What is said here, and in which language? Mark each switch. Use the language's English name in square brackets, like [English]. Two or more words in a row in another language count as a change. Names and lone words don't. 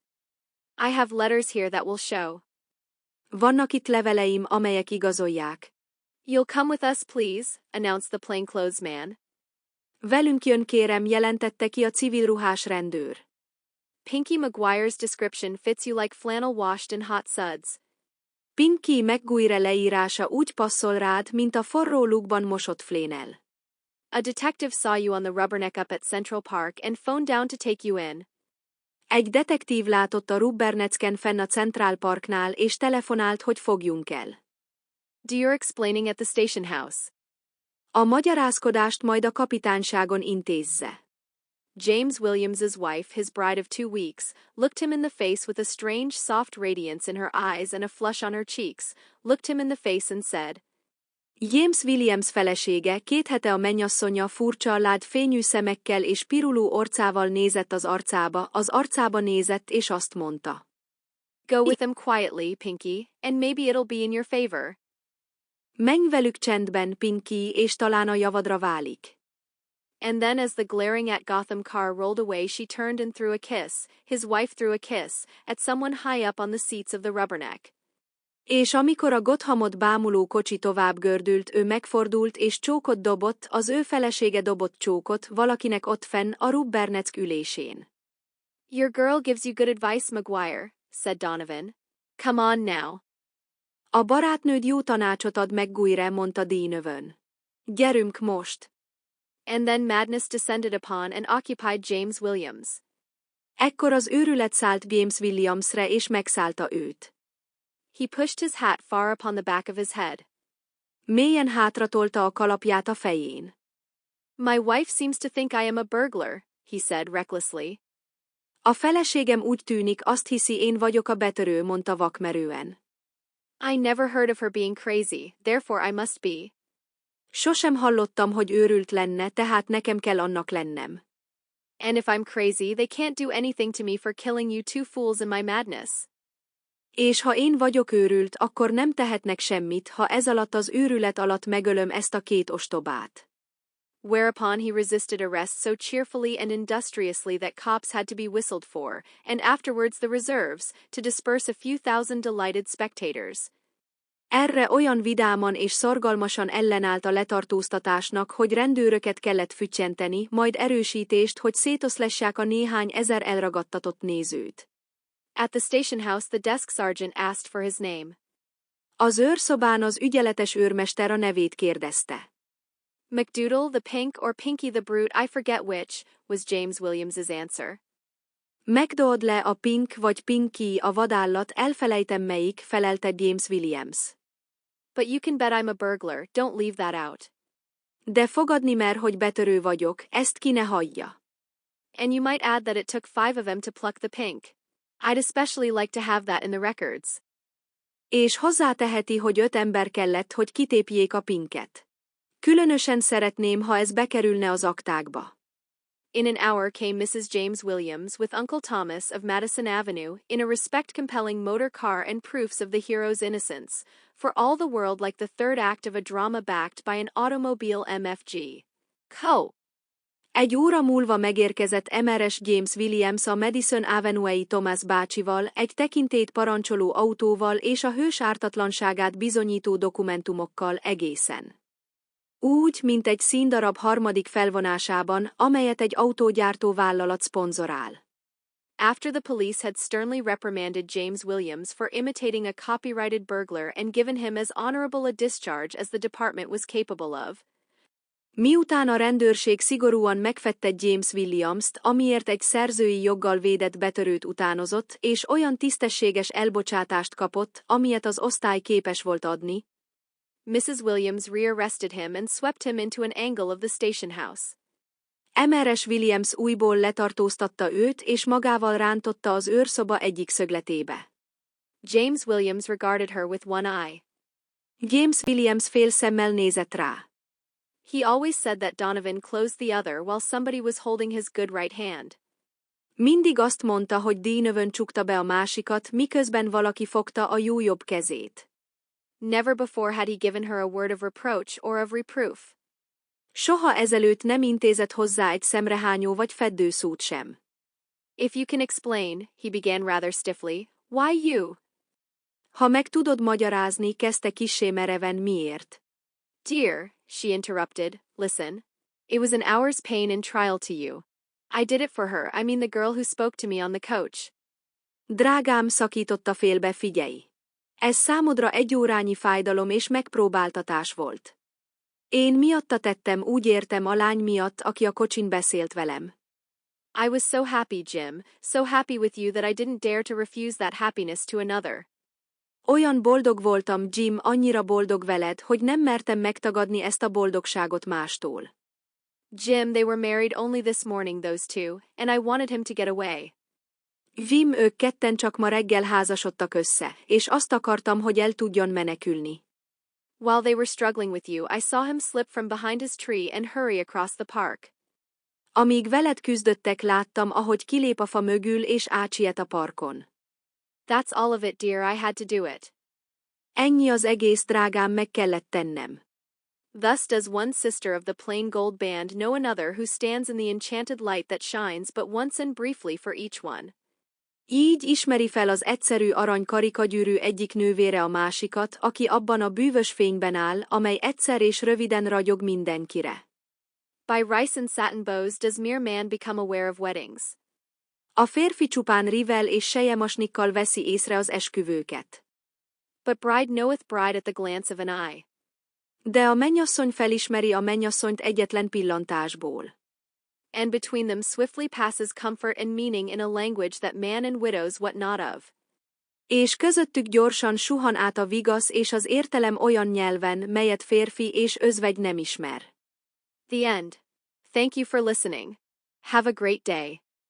[English] I have letters here that will show. [Hungarian] Vannak itt leveleim, amelyek igazolják. [English] You'll come with us, please, announced the plainclothes man. [Hungarian] Velünk jön, kérem, jelentette ki a civilruhás rendőr. [English] Pinky Maguire's description fits you like flannel washed in hot suds. [Hungarian] Pinky Maguire leírása úgy passzol rád, mint a forró lukban mosott flénel. [English] A detective saw you on the rubberneck up at Central Park and phoned down to take you in. [Hungarian] Egy detektív látott a rubbernecken fenn a Central Parknál és telefonált, hogy fogjunk el. [English] Do your explaining at the station house. [Hungarian] A magyarázkodást majd a kapitányságon intézze. [English] James Williams's wife, his bride of 2 weeks, looked him in the face with a strange soft radiance in her eyes and a flush on her cheeks, looked him in the face and said, [Hungarian] James Williams felesége, 2 hete a mennyasszonya furcsa, lád fényű szemekkel és pirulú orcával nézett az arcába nézett és azt mondta. [English] Go with them quietly, Pinky, and maybe it'll be in your favor. [Hungarian] Menj velük csendben, Pinky, és talán a javadra válik. [English] And then as the glaring at Gotham car rolled away, she turned and threw a kiss, his wife threw a kiss, at someone high up on the seats of the rubberneck. [Hungarian] És amikor a Gothamot bámuló kocsi tovább gördült, ő megfordult és csókot dobott, az ő felesége dobott csókot valakinek ott fenn a rubberneck ülésén. [English] Your girl gives you good advice, Maguire, said Donovan. Come on now. [Hungarian] A barátnőd jó tanácsot ad, Maguire, mondta Donovan. Gyerünk most. [English] And then madness descended upon and occupied James Williams. [Hungarian] Ekkor az őrület szállt James Williamsre és megszállta őt. [English] He pushed his hat far upon the back of his head. [Hungarian] Mélyen hátratolta a kalapját a fején. [English] My wife seems to think I am a burglar, he said recklessly. [Hungarian] A feleségem úgy tűnik, azt hiszi, én vagyok a betörő, mondta vakmerően. [English] I never heard of her being crazy, therefore I must be. [Hungarian] Sosem hallottam, hogy őrült lenne, tehát nekem kell annak lennem. [English] And if I'm crazy, they can't do anything to me for killing you 2 fools in my madness. [Hungarian] És ha én vagyok őrült, akkor nem tehetnek semmit, ha ez alatt az őrület alatt megölöm ezt a 2 ostobát. [English] Whereupon he resisted arrest so cheerfully and industriously that cops had to be whistled for, and afterwards the reserves, to disperse a few thousand delighted spectators. [Hungarian] Erre olyan vidáman és szorgalmasan ellenállt a letartóztatásnak, hogy rendőröket kellett füttyenteni, majd erősítést, hogy szétoszlessák a néhány ezer elragadtatott nézőt. [English] At the station house the desk sergeant asked for his name. [Hungarian] Az őrszobán az ügyeletes őrmester a nevét kérdezte. [English] McDoodle the Pink or Pinky the Brute, I forget which, was James Williams's answer. [Hungarian] McDoodle a Pink vagy Pinky a vadállat, elfelejtem melyik, felelte James Williams. [English] But you can bet I'm a burglar, don't leave that out. [Hungarian] De fogadni mer, hogy betörő vagyok, ezt ki ne hagyja. [English] And you might add that it took 5 of them to pluck the pink. I'd especially like to have that in the records. [Hungarian] És hozzáteheti, hogy 5 ember kellett, hogy kitépjék a pinket. Különösen szeretném, ha ez bekerülne az aktákba. [English] In an hour came Mrs. James Williams with Uncle Thomas of Madison Avenue in a respect-compelling motor car and proofs of the hero's innocence, for all the world like the third act of a drama backed by an automobile MFG. Co. [Hungarian] Egy óra múlva megérkezett MRS James Williams a Madison Avenue-i Thomas bácsival, egy tekintélyt parancsoló autóval és a hős ártatlanságát bizonyító dokumentumokkal egészen. Úgy, mint egy színdarab harmadik felvonásában, amelyet egy autógyártó vállalat szponzorál. [English] After the police had sternly reprimanded James Williams for imitating a copyrighted burglar and given him as honorable a discharge as the department was capable of. [Hungarian] Miután a rendőrség szigorúan megfedte James Williamst, amiért egy szerzői joggal védett betörőt utánozott, és olyan tisztességes elbocsátást kapott, amilyet az osztály képes volt adni, [English] Mrs. Williams rearrested him and swept him into an angle of the station house. [Hungarian] MRS Williams újból letartóztatta őt és magával rántotta az őrszoba egyik szögletébe. [English] James Williams regarded her with one eye. [Hungarian] James Williams félszemmel nézett rá. [English] He always said that Donovan closed the other while somebody was holding his good right hand. [Hungarian] Mindig azt mondta, hogy Donovan csukta be a másikat, miközben valaki fogta a jó jobb kezét. [English] Never before had he given her a word of reproach or of reproof. [Hungarian] Soha ezelőtt nem intézett hozzá egy szemrehányó vagy feddő szót sem. [English] If you can explain, he began rather stiffly, why you? [Hungarian] Ha meg tudod magyarázni, kezdte kissé mereven miért. [English] Dear, she interrupted, listen. It was an hour's pain and trial to you. I did it for her, I mean the girl who spoke to me on the coach. [Hungarian] Drágám, szakította félbe, figyelj. Ez számodra egy órányi fájdalom és megpróbáltatás volt. Én miatta tettem, úgy értem, a lány miatt, aki a kocsin beszélt velem. [English] I was so happy, Jim, so happy with you that I didn't dare to refuse that happiness to another. [Hungarian] Olyan boldog voltam, Jim, annyira boldog veled, hogy nem mertem megtagadni ezt a boldogságot mástól. [English] Jim, they were married only this morning, those two, and I wanted him to get away. [Hungarian] Jim, ők ketten csak ma reggel házasodtak össze, és azt akartam, hogy el tudjon menekülni. [English] While they were struggling with you, I saw him slip from behind his tree and hurry across the park. [Hungarian] Amíg veled küzdöttek, láttam, ahogy kilép a fa mögül és átsiet a parkon. [English] That's all of it, dear, I had to do it. [Hungarian] Ennyi az egész, drágám, meg kellett tennem. [English] Thus does one sister of the plain gold band know another who stands in the enchanted light that shines but once and briefly for each one. [Hungarian] Így ismeri fel az egyszerű arany karikagyűrű egyik nővére a másikat, aki abban a bűvös fényben áll, amely egyszer és röviden ragyog mindenkire. [English] By rice and satin bows does mere man become aware of weddings. [Hungarian] A férfi csupán rivel és selyemosnikkal veszi észre az esküvőket. [English] But bride knoweth bride at the glance of an eye. [Hungarian] De a mennyasszony felismeri a mennyasszonyt egyetlen pillantásból. [English] And between them swiftly passes comfort and meaning in a language that man and widows wot not of. [Hungarian] És közöttük gyorsan suhan át a vigasz és az értelem olyan nyelven, melyet férfi és özvegy nem ismer. [English] The end. Thank you for listening. Have a great day.